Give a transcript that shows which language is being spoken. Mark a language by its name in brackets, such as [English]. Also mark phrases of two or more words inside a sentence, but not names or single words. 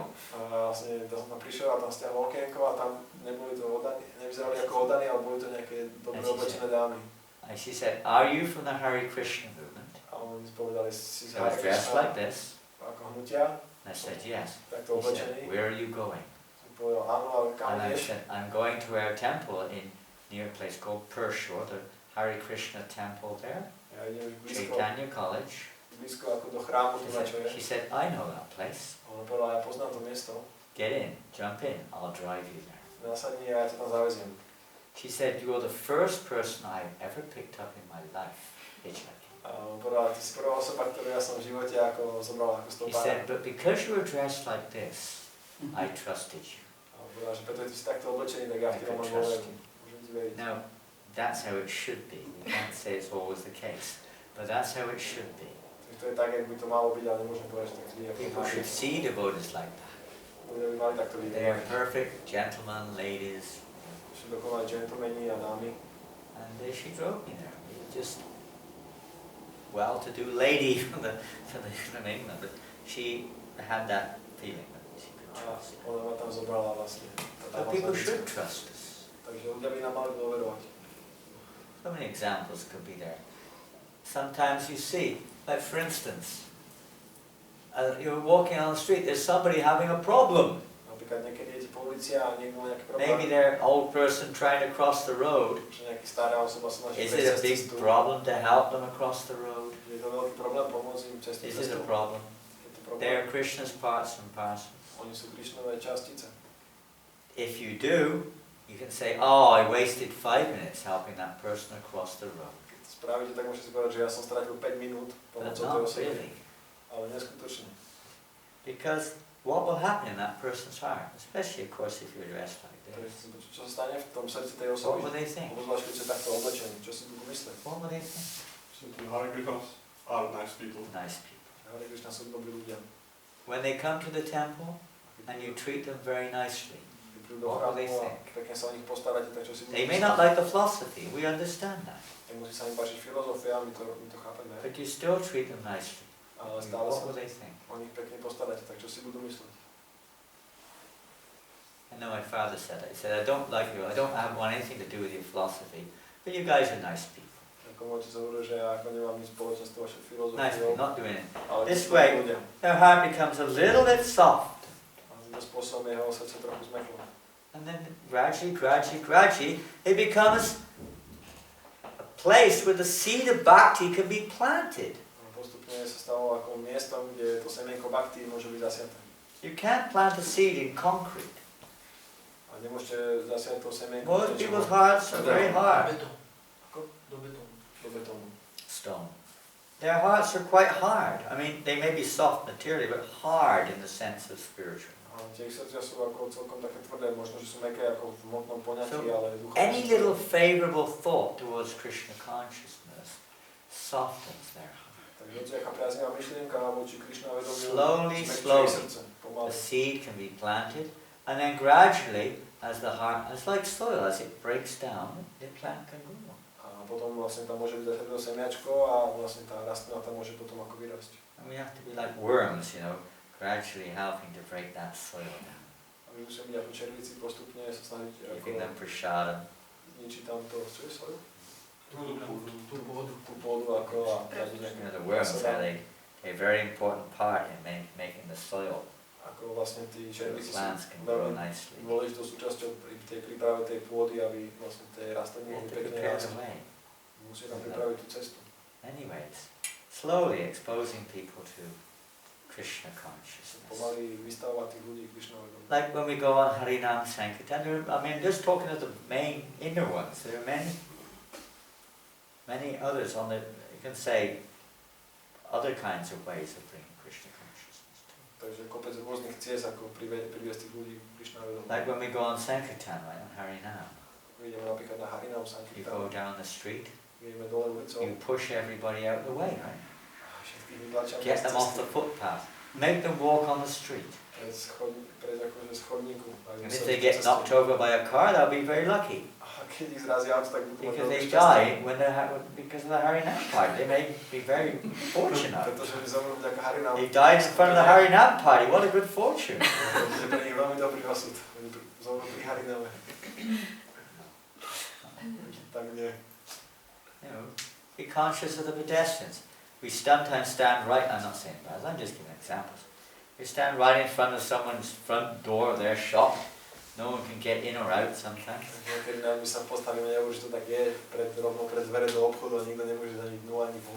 [Slovak] a vlastne to som tam prišiel a tam stiahol okienko a tam neboli to oddaní, nevyzerali ako oddaní, ale boli to nejaké dobre oblečené dámy. [English] And she said, are you from the Hare Krishna movement? [Slovak] A oni mi povedali, si z [English] I was Hare dressed Krishna, like this. [Slovak] ako hnutia, [English] I said, yes. [Slovak] takto [English] He said, [Slovak] oblečený. [English] where are you going? [Slovak] Som povedal, áno, ale kam [English] And I [Slovak] ideš? [English] said, I'm going to our temple near a place called Pershore, the Hare Krishna temple there, [Slovak] Ja idem blízko, [English] Chaitanya College. [Slovak] blízko ako do chrámu, tu na čo [English] She [Slovak] je. [English] said, I know that place. [Slovak] A on povedal, ja poznám to miesto, [English] Get in, jump in, I'll drive you there. [Slovak] nasadni a ja ťa tam zaveziem. [English] She said, you're the first person I've ever picked up in my life hitchhiking. [Slovak] Povedala, ty si prvá osoba, ktorú ja som v živote ako zobral ako [English] He [Slovak] stopára. [English] said, but because you were dressed like this, I trusted you. [Slovak] A povedala, že preto, že ty si takto oblečený, tak ja v teba mám dôveru. Môžem ti veriť. [English] Now, that's how it should be. We can't say it's always the case, but that's how it should be. [Slovak] To je tak, jak by to malo byť, ale nemôžem povedať, že tak vždy. [English] People should see devotees like that. [Slovak] Ľudia by mali takto [English] They are [Slovak] vidieť. [English] perfect gentlemen, ladies, [Slovak] Sú dokonalí gentlemani a dámy. [English] and she drove me there. Just well-to-do lady from England, but she had that feeling that she could [Slovak] A [English] trust. [Slovak] ona ma tam zobrala vlastne. [English] So people should trust us. [Slovak] Takže ľudia by nám mali dôverovať. [English] So many examples could be there. Sometimes you see, like for instance, you're walking on the street, there's somebody having a problem. [Slovak] Napríklad niekedy idete po ulici a niekto má nejaký [English] Maybe [Slovak] problém. [English] they're an old person trying to cross the road. [Slovak] Že nejaký stará osoba sa snaží [English] Is it a [Slovak] prejsť [English] big [Slovak] cez cestu. [English] problem to help them across the road? [Slovak] Je to veľký problém pomôcť im cez tú [English] Is it [Slovak] cestu. [English] a problem? [Slovak] Je to problém. [English] They are Krishna's parts and parcels. [Slovak] Oni sú Krishnové častice. [English] If you do, you can say, oh, I wasted 5 minutes helping that person across the road. [Slovak] Keď to spravíte, tak môžete si povedať, že ja som strátil 5 minút [English] But [Slovak] pomocou tej [English] not [Slovak] osoby. [English] really. [Slovak] Ale neskutočne. [English] Because what will happen in that person's heart, especially of course if you're dressed like this, [Slovak] Čo sa stane v tom srdci tej [English] what [Slovak] osoby? [English] will they think? [Slovak] Obzvlášť, keď ste takto oblečení. Čo si budú mysleť? [English] What will they think? Simply Hare Krishnas are nice people. Nice people. [Slovak] Hare Krishna sú dobrí ľudia. [English] When they come to the temple and you treat them very nicely, [Slovak] Keď prídu do [English] what will they [Slovak] chrámu a [English] think? [Slovak] pekne sa o nich postaráte, tak čo si budú [English] They may not like the philosophy, we understand that, [Slovak] Nemusí sa im páčiť filozofia, my to chápeme. [English] but you still treat them nicely. [Slovak] Ale stále [English] What [Slovak] sa [English] will they think? [Slovak] o nich pekne postaráte, tak čo si budú mysleť? [English] I know my father said that. He said, I don't like you, I don't want anything to do with your philosophy, but you guys are nice people. [Slovak] Ako môžete sa hovoril, že ja ako nemám nič spoločné s tou vašou [English] Nice people, [Slovak] filozofiou, [English] not doing it. [Slovak] ale [English] This [Slovak] sú [English] way. [Slovak] ľudia. [English] Their heart becomes a little bit soft. [Slovak] A týmto spôsobom jeho srdce trochu zmeklo. [English] And then gradually, it becomes a place where the seed of bhakti can be planted. [Slovak] A postupne sa stalo ako miestom, kde to semienko bhakti môže byť zasiaté. [English] You can't plant a seed in concrete. [Slovak] A nemôžete zasiať to semienko [English] Most people's hearts are very hard. [Slovak] Ako? Do betónu. Do betónu. [English] Stone. Their hearts are quite hard. I mean, they may be soft materially, but hard in the sense of spiritual. [Slovak] A tie ich srdcia sú ako celkom také tvrdé, možno, že sú mäkké ako v hmotnom poňatí, [English] So, [Slovak] ale duchovne [English] any [Slovak] sú [English] little [Slovak] tvrdé. [English] favorable thought towards Krishna consciousness softens their heart. [Slovak] Takže hoci aká priaznivá myšlienka voči Krishna vedomiu [English] Slowly, [Slovak] zmäkčuje [English] slowly. [Slovak] srdce, pomaly. [English] The seed can be planted, and then gradually, as the heart, it's like soil, as it breaks down, the plant can grow. [Slovak] A potom vlastne tam môže byť zase to semiačko a vlastne tá rastlina tam môže potom ako vyrásť. [English] And we have to be like worms, you know, gradually helping to break that soil down. [Slovak] A my musíme byť ako červíci postupne sa snažiť [English] Giving them [Slovak] ako [English] prasadam. [Slovak] zničiť tam to, čo je soil? Tú pôdu. Tú pôdu ako a dať [English] You [Slovak] nejaké [English] know, the worms, how they a very important part in making the soil. [Slovak] ako vlastne tí [English] So the [Slovak] červíci sú [English] plants can grow [Slovak] veľmi [English] nicely. [Slovak] dôležitou súčasťou pri tej príprave tej pôdy, aby vlastne tie rastliny [English] We have [Slovak] mohli [English] to [Slovak] pekne [English] prepare the [Slovak] rásť. [English] way. [Slovak] Musí tam pripraviť tú cestu. [English] Anyways, slowly exposing people to Krishna consciousness. [Slovak] Pomaly vystavovať tých ľudí Krishnovi. [English] Like when we go on Harinam Sankirtan, I mean, just talking of the main inner ones, there are many others on the, you can say, other kinds of ways of bringing Krishna consciousness to. [Slovak] Takže kopec rôznych ciest, ako priviesť tých ľudí Krishnovi. [English] Like when we go on Sankirtan, right, on Harinam, [Slovak] Ideme napríklad na Harinam [English] you go [Slovak] Sankirtan, [English] down the street, [Slovak] ideme dole ulicou, [English] you push everybody out of the way, right? [Slovak] všetkých vytlačame [English] Get [Slovak] z [English] them off [Slovak] cesty. [English] the footpath, make them walk on the street. [Slovak] Prejsť akože z chodníku. [English] And if they get knocked over by a car, they'll be very lucky. [Slovak] A keď ich zrazí auto, tak budú mať [English] Because [Slovak] veľké [English] they [Slovak] šťastie. [English] die when because of the Harinam party. They may be very fortunate. [Slovak] Pretože by zomrú vďaka Harinam. [English] They died in front of the Harinam party. What a good fortune. [Slovak] Je pre nich veľmi dobrý osud. Oni zomrú pri Hariname. Tam, kde... [English] You know, be conscious of the pedestrians. We sometimes stand right, I'm not saying bad, I'm just giving examples. We stand right in front of someone's front door of their shop. No one can get in or out sometimes. [Slovak] Niekedy my sa postavíme, neviem, že to tak je, rovno pred dvere do obchodu a nikto nemôže ani dnu, ani von.